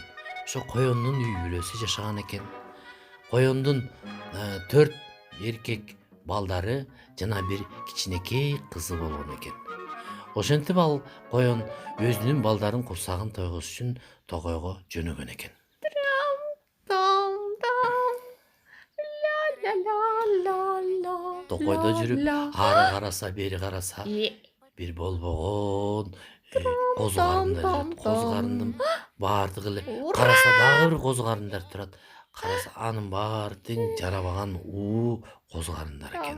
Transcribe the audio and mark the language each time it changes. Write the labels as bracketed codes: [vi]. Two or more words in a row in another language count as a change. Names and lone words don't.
[ky] Ошо коендун үй бүлөсү жашаган экен. Коендун 4 эркек балдары жана бир кичинекей кызы болгон экен. Ошентип ал коен өзүнүн балдарын курсагын тойгоз үчүн Токойго жөнөгөн экен. Дам дам ла ла ла ла. Токойдо жүрүп, ары караса, бери караса, Е. бир болбогон козу карындар жүрөт. Козу карындын баардыгы эле караса дагы бир козу карындар турат. Караса анын баары тең жарабаган козу карындар экен.